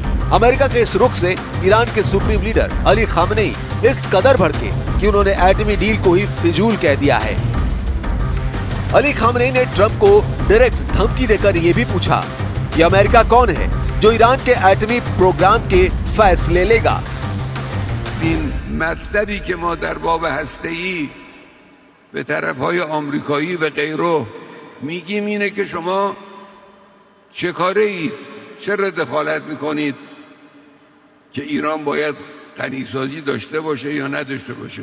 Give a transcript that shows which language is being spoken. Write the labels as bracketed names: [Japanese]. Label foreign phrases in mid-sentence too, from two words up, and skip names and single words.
[Hindi] अमेरिका के इस रुख से ईरान के सुप्रीम लीडर अली खामनेई इस कदर भड़के कि उन्होंने एटमी डील को ही फिजूल कह दिया है। अली खामनेई ने ट्रंप को डायरेक्ट धमकी देकर ये भी पूछा कि अमेरिका कौन है जो ईरान के एटमी प्रोग्राम के फैसले लेगा। [Persian] این مطلبی که ما در باب هسته‌ای به طرف‌های آمریکایی و غیره میگیم اینه که شما چه کاره اید؟ چرا دخالت میکنید که ایران باید غنیسازی داشته باشه یا نداشته باشه؟